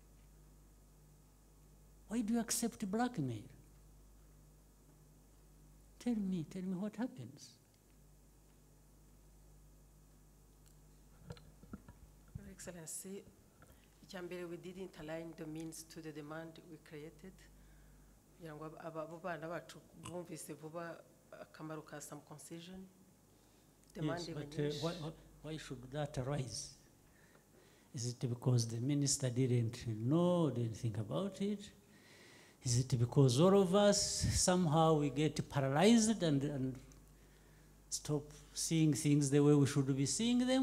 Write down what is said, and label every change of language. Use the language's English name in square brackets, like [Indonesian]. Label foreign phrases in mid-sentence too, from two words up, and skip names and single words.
[English] Why do you accept blackmail? Tell me what happens. Your Excellency, icyambere, we didn't align the means to the demand we created. [Kinyarwanda] kugira ngo abo bana bacu bumvise vuba akamaro ka [English] some concision. Yes, but why should that arise? Is it because the minister didn't know, didn't think about it? Is it because all of us somehow we get paralyzed and stop seeing things the way we should be seeing them?